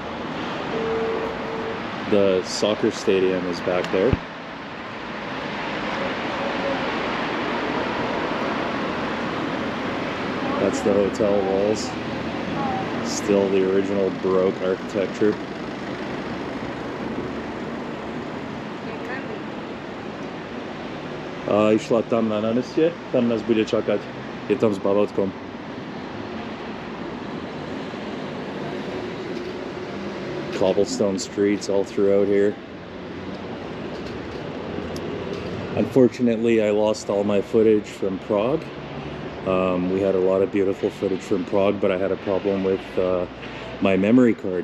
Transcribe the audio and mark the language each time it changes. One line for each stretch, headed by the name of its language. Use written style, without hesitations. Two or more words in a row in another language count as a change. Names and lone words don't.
English: The soccer stadium is back there. That's the hotel walls. Still the original Baroque architecture.
Slovak: Išla tam na námestie, tam nás bude čakať. Je tam s babotkom.
English: Cobblestone streets all throughout here. Unfortunately, I lost all my footage from Prague. We had a lot of beautiful footage from Prague, but I had a problem with my memory card.